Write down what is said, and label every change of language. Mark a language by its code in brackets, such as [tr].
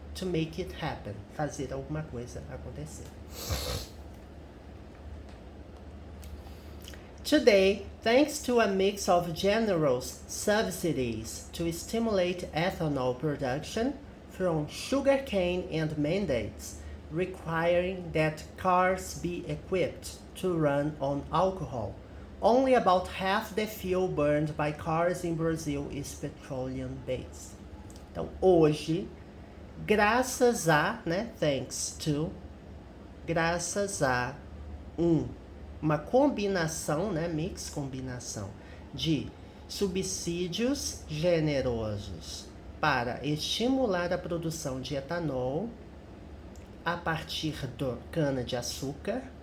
[en] To make it happen. [pt] Fazer alguma coisa acontecer. [en] Today, thanks to a mix of generous subsidies to stimulate ethanol production from sugarcane and mandates requiring that cars be equipped to run on alcohol, only about half the fuel burned by cars in Brazil is petroleum-based. [pt] Então, hoje, graças a, thanks to, graças a uma combinação, combinação de subsídios generosos para estimular a produção de etanol a partir do cana-de-açúcar.